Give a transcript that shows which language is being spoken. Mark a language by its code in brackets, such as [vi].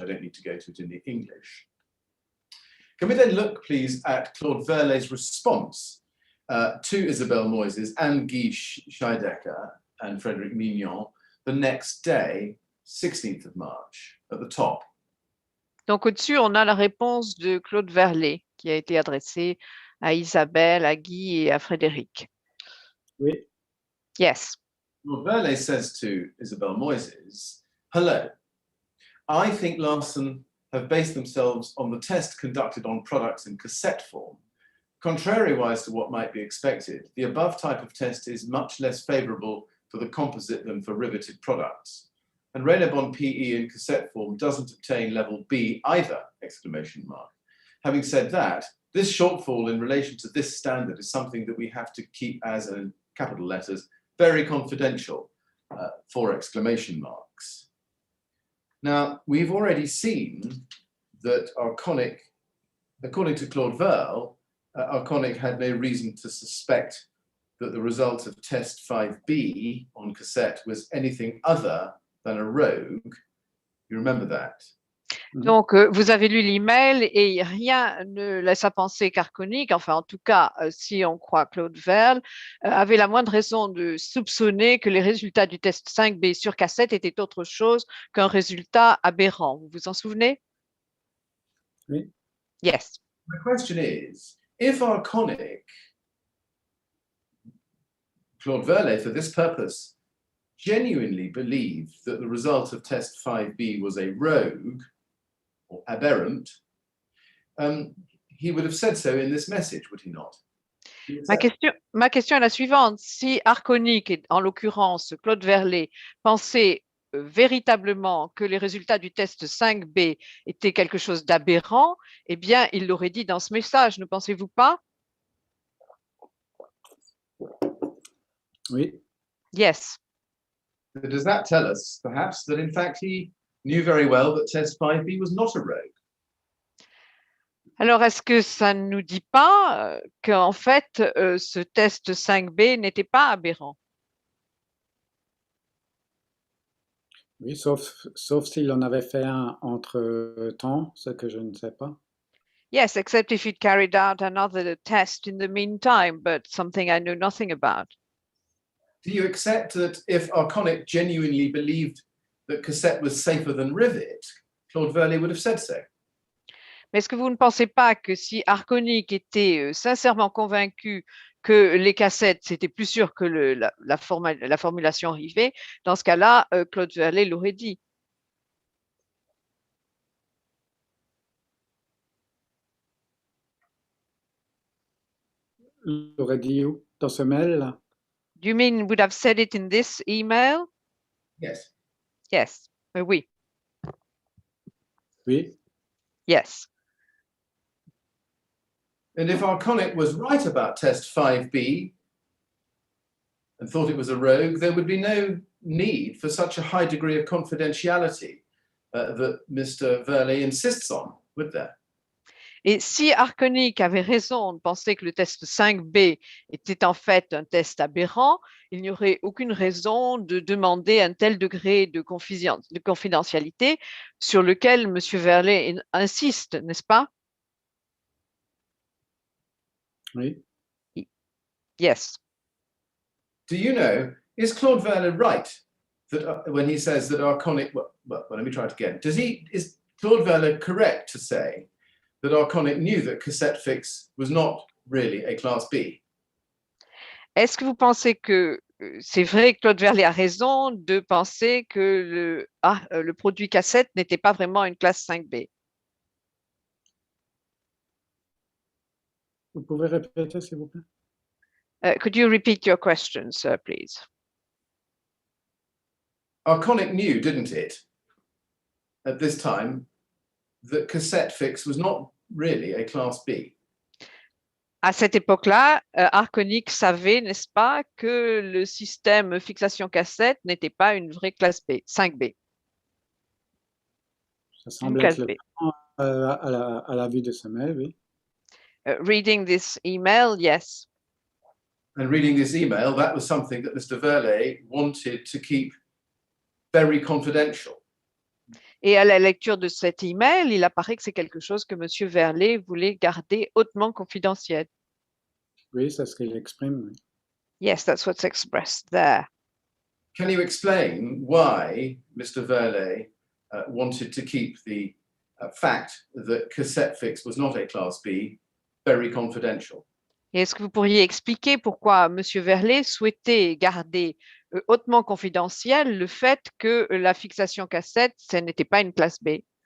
[en] I don't need to go to it in the English. Can we then look, please, at Claude Verlet's response to Isabelle Moises and Guy Scheidecker and Frédéric Mignon the next day, 16th of March, at the top. [fr] Donc, au-dessus, on a la réponse de Claude Verlet qui a été adressée à Isabelle, à Guy et à Frédéric. Oui. [en] Yes. Claude Verlet says to Isabelle Moises, hello, I think Larsen have based themselves on the test conducted on products in cassette form. Contrariwise to what might be expected, the above type of test is much less favorable for the composite than for riveted products. And Raynaud PE in cassette form doesn't obtain level B either, exclamation mark. Having said that, this shortfall in relation to this standard is something that we have to keep as, in capital letters, very confidential, for exclamation marks. Now, we've already seen that Arconic, according to Claude Verlet, Arconic had no reason to suspect that the result of test 5B on cassette was anything other than a rogue. You remember that? [fr] Donc, vous avez lu l'email et rien ne laisse à penser qu'Arconic, enfin en tout cas, si on croit Claude Verlet, avait la moindre raison de soupçonner que les résultats du test 5B sur cassette étaient autre chose qu'un résultat aberrant. Vous vous en souvenez? Oui. [en] Yes. My question is, if Arconic, Claude Verlet, for this purpose, genuinely believed that the result of test 5B was a rogue or aberrant, he would have said so in this message, would he not? [fr] Ma question est la suivante. Si Arconic, et en l'occurrence Claude Verlet, pensait véritablement que les résultats du test 5B étaient quelque chose d'aberrant, eh bien, il l'aurait dit dans ce message, ne pensez-vous pas? Oui. [en] Yes. Does that tell us, perhaps, that in fact he knew very well that test 5B was not a rogue? [fr] Alors, est-ce que ça ne nous dit pas qu'en fait, ce test 5B n'était pas aberrant? Oui, sauf s'il en avait fait un entre-temps, ce que je ne sais pas. [en] Yes, except if you'd carried out another test in the meantime, but something I know nothing about. Do you accept that if Arconic genuinely believed that cassette was safer than rivet, Claude Verlet would have said so? [fr] Mais est-ce que vous ne pensez pas que si Arconic était sincèrement convaincu que les cassettes, c'était plus sûr que la formulation rivée, dans ce cas-là, Claude Verlet l'aurait dit. Il aurait dit où? Dans ce mail-là? [en] Do you mean would have said it in this email? Yes. Yes. [fr] Oui. Oui. [en] Yes. And if Arconic was right about test 5B and thought it was a rogue, there would be no need for such a high degree of confidentiality that Mr. Verlet insists on, would there? [fr] Et si Arconic avait raison de penser que le test 5B était en fait un test aberrant, il n'y aurait aucune raison de demander un tel degré de confidentialité sur lequel M. Verlet insiste, n'est-ce pas? Oui. [en] Yes. Do you know, is Claude Verlet right that when he says that Arconic, well, let me try it again. Is Claude Verlet correct to say that Arconic knew that cassette fix was not really a class B? [fr] Est-ce que vous pensez que c'est vrai que Claude Verlet a raison de penser que le produit cassette n'était pas vraiment une classe 5B? Vous pouvez répéter, s'il vous plaît? [en] Could you repeat your question, sir, please? Arconic knew, didn't it, at this time, that cassette fix was not really a class B? [fr] À cette époque-là, Arconic savait, n'est-ce pas, que le système fixation cassette n'était pas une vraie classe B, 5B. Ça semble classe être B. à la vue de ce mail, oui. [en] Reading this email, yes. And reading this email, that was something that Mr. Verlet wanted to keep very confidential. [fr] Et à la lecture de cet email, il apparaît que c'est quelque chose que M. Verlet voulait garder hautement confidentiel. Oui, c'est ce qu'il exprime. Oui. [en] Yes, that's what's expressed there. Can you explain why Mr. Verlet wanted to keep the fact that cassette fix was not a class B very confidential? [fr] Et est-ce que vous pourriez expliquer pourquoi M. Verlet souhaitait garder hautement confidentiel le fait que la fixation cassette, ce n'était pas une classe B?